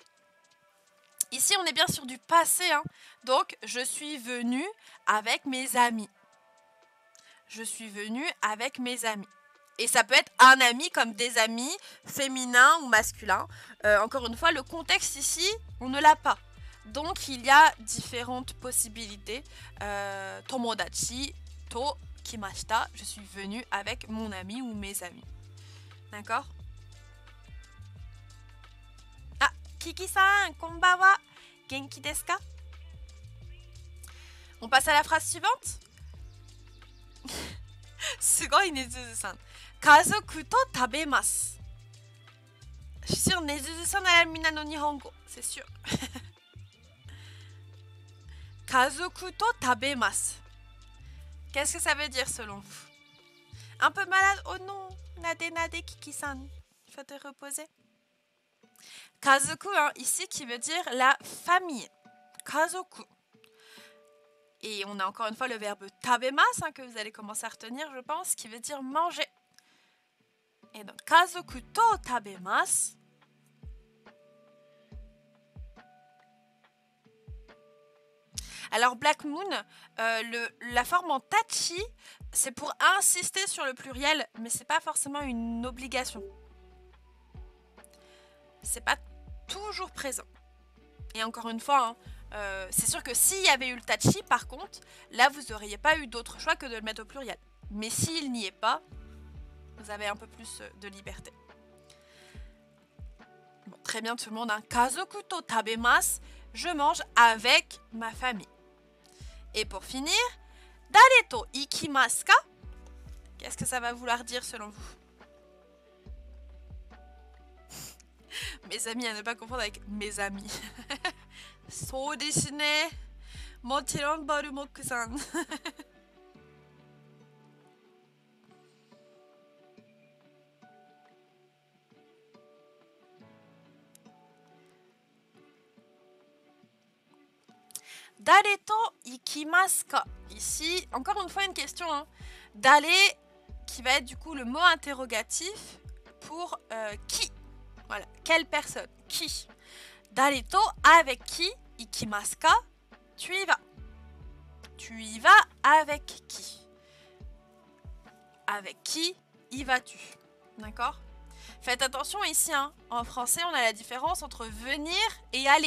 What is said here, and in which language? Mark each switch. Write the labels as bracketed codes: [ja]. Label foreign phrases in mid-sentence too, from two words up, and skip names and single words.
[fr] Ici, on est bien sur du passé, hein. Donc, je suis venue avec mes amis. Je suis venue avec mes amis. Et ça peut être un ami comme des amis féminins ou masculins. Encore une fois, le contexte ici, on ne l'a pas. Donc, il y a différentes possibilités. [ja] Tomodachi to kimashita. [fr] Je suis venue avec mon ami ou mes amis. D'accord? Ah, [ja] Kiki-san, konbanwa. Genki desu ka? [fr] On passe à la phrase suivante. [ja] Sugoi Nezuzu-san. Kazoku to tabemasu. [fr] Je suis sûre, Nezuzu-san a la [ja] mina no nihongo. [fr] C'est sûr. [ja] Kazoku to tabemasu. [fr] Qu'est-ce que ça veut dire selon vous? Un peu malade? Oh non, [ja] nade Kiki-san. [fr] Il faut te reposer. Kazoku, hein, ici, qui veut dire la famille. [ja] Kazoku. [fr] Et on a encore une fois le verbe tabemasu, hein, que vous allez commencer à retenir, je pense, qui veut dire manger. Et donc, [ja] kazoku to tabemasu. [fr] Alors, Black Moon, la forme en tachi, c'est pour insister sur le pluriel, mais c'est pas forcément une obligation. C'est pas toujours présent. Et encore une fois, hein, c'est sûr que s'il y avait eu le tachi, par contre, là, vous n'auriez pas eu d'autre choix que de le mettre au pluriel. Mais s'il n'y est pas, vous avez un peu plus de liberté. Bon, très bien tout le monde. Hein. [ja] Kazoku to tabemasu, [fr] je mange avec ma famille. Et pour finir, [ja] dare to ikimasu ka? [fr] Qu'est-ce que ça va vouloir dire selon vous? Mes amis, à ne pas confondre avec mes amis. [ja] So desu ne. Mochiron Barumoku-san. Dare to ikimasu ka? [fr] Ici, encore une fois, une question. Hein. Dare, qui va être du coup le mot interrogatif pour qui? Voilà, quelle personne? Qui? [ja] Dare to, [fr] avec qui? [ja] Ikimasu ka? [fr] Tu y vas. Tu y vas avec qui? Avec qui y vas-tu? D'accord? Faites attention ici, hein. En français, on a la différence entre venir et aller.